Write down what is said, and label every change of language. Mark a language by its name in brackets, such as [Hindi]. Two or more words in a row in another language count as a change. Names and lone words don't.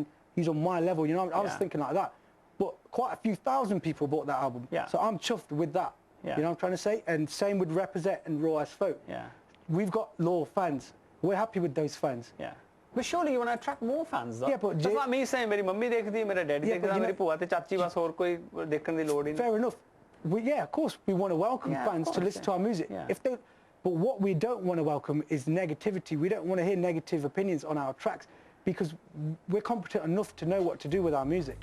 [English] He's on my level. You know, I was thinking like that. But quite a few thousand people bought that album. So I'm chuffed with that. You know what I'm trying to say? And same with Represent and Raw as Folk. We've got loyal fans. We're happy with those fans. But surely you want to attract more fans, though. Yeah, but that's like me saying, "My mummy [Punjabi] ਦੇਖਤੀ ਹੈ, [English] my dad [Punjabi] ਦੇਖਤਾ ਹੈ, my ਪੂਆ ਤੇ ਚਾਚੀ ਬਸ ਔਰ ਕੋਈ ਦੇਖਣੇ ਦੀ ਲੋੜ ਹੀ ਨਹੀਂ." [English] Fair enough. Of course, we want to welcome fans to listen to our music. But what we don't want to welcome is negativity. We don't want to hear negative opinions on our tracks, because we're competent enough to know what to do with our music.